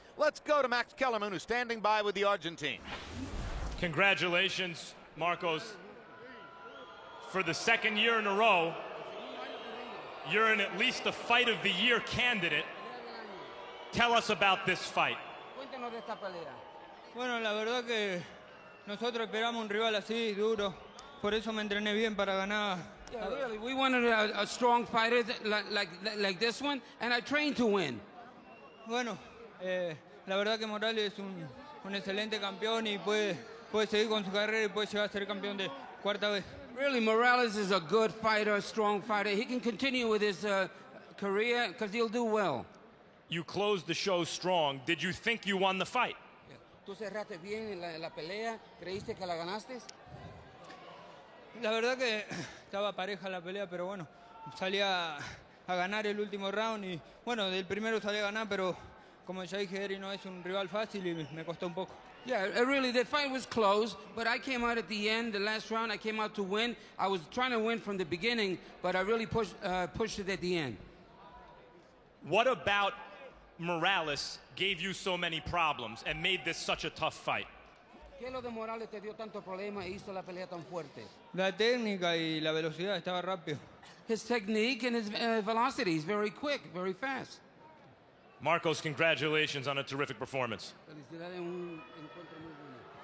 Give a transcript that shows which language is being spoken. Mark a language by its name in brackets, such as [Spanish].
[English] Let's go to Max Kellerman, who's standing by with the Argentine. Congratulations, Marcos. For the second year in a row, you're in at least a Fight of the Year candidate. Tell us about this fight. [Spanish] Bueno, la verdad que nosotros esperamos un rival así, duro. Por eso me entrené bien para ganar. [English] Yeah, really, we wanted a strong fighter like this one, and I trained to win. [Spanish] Bueno, la verdad que Morales es un excelente campeón y puede seguir con su carrera y puede llegar a ser campeón de cuarta vez. [English] Really, Morales is a good fighter, a strong fighter. He can continue with his career because he'll do well. You closed the show strong. Did you think you won the fight? [Spanish] ¿Tú cerraste bien la pelea? ¿Creíste que la ganaste? La verdad que estaba pareja la pelea, pero bueno, salí a ganar el último round y bueno, del primero salí a ganar, pero como ya dije, Erik no es un rival fácil y me costó un poco. [English] Yeah, really, the fight was close, but I came out at the end, the last round, I came out to win. I was trying to win from the beginning, but I really pushed it at the end. What about Morales gave you so many problems and made this such a tough fight? [Spanish] ¿Qué lo de Morales te dio tanto problema e hizo la pelea tan fuerte? La técnica y la velocidad, estaba rápido. [English] His technique and his velocity, he's very quick, very fast. Marcos, congratulations on a terrific performance. [Spanish] Felicidades, un encuentro muy bueno.